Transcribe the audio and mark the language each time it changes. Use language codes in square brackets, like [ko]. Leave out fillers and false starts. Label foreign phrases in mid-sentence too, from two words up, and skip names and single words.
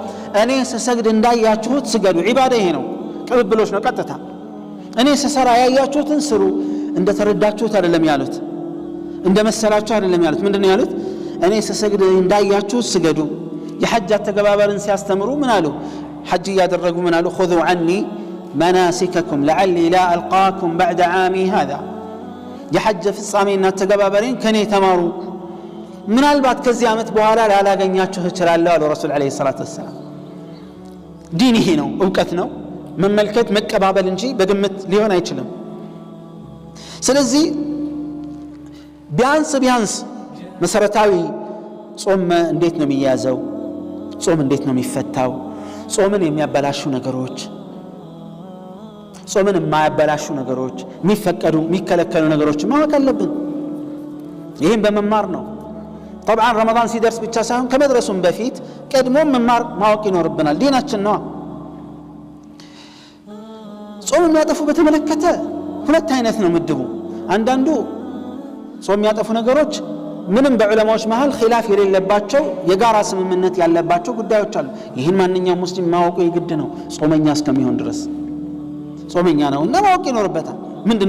[am] እኔ ስሰግድ እንዳያችሁት ስገዱ ዒባዳ ይሄ ነው ቅብብሎች ነው ቀጥታ እኔ ስሰራ ያያችሁትን ስሩ እንደተረዳችሁት አይደለም ያሉት እንደመሰላችሁ አይደለም ያሉት ምንድነው ያሉት እኔ ስሰግድ እንዳያችሁት ስገዱ የሐጅ ተገባበርን ሲያስተምሩ ምን አሉ ሐጅ ያደረጉ ምን አሉ [ar] خذوا عني مناسككم لعلي لا القاكم بعد عامي هذا [am] የሐጅ ፍጻሜና ተገባበሬን ከኔ ተማሩ ምናልባት ከዚህ ዓመት በኋላ ላላገኛችሁ እችላለሁ አሉ ረሱል [ar] عليه الصلاة وسلم [am] ዲን ይሄ ነው ዕውቀት ነው መመልከት መቀባበል እንጂ በግምት ሊሆን አይችልም ስለዚህ ቢያንስ መሰረታዊ ጾም እንዴት ነው የሚያዘው ጾም እንዴት ነው የሚፈታው ጾምን የሚያበላሹ ነገሮች ጾምን የማያበላሹ ነገሮች የሚፈቀዱ የሚከለከሉ ነገሮች ማወቅ አለብን ይሄን በመማር ነው [ar] طبعا رمضان [am] ሲደርስ ብቻ ሳይሆን ከመድረሱም በፊት ቀድሞ መማር ማወቅ ይኖርብናል ዲናችን ነው ጾም የሚያጠፉ በተመለከተ ሁለት አይነት ነው ምድቡ አንዳንዱ ጾም የሚያጠፉ ነገሮች ምንም በዑለማዎች መሃል ኺላፍ የሌለባቸው የጋራ ስምምነት ያለባቸው ጉዳዮች አሉ ይህን ማንኛውም ሙስሊም ማወቁ የግድ ነው ጾመኛ እስከሚሆን ድረስ ጾመኛ ነው እና ማወቅ ይኖርበታል ምንድነው